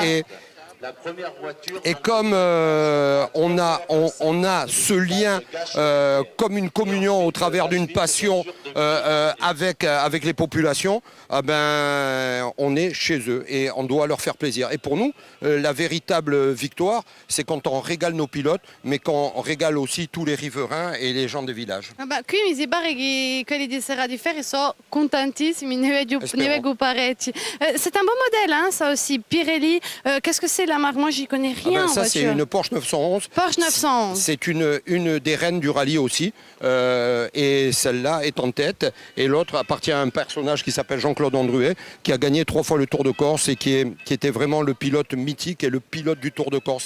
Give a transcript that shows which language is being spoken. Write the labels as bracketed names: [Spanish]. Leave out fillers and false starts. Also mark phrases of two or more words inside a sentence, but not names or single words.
[French] Et comme on a ce lien comme une communion au travers d'une passion avec les populations, ah ben, on est chez eux et on doit leur faire plaisir. Et pour nous, la véritable victoire, c'est quand on régale nos pilotes, mais quand on régale aussi tous les riverains et les gens des villages. [Italian] Qui mi pare che quelli di Serra di Ferri sono contentissimi, ne vedo parecchi. [French] C'est un beau modèle, hein, ça aussi. Pirelli, qu'est-ce que c'est la marque? Moi, j'y connais rien. Ça, c'est une Porsche 911. Porsche 911. C'est une des reines du rallye aussi. Et celle-là est en tête. Et l'autre appartient à un personnage qui s'appelle Jean-Claude Andruet, qui a gagné 3 fois le Tour de Corse et qui était vraiment le pilote mythique et le pilote du Tour de Corse.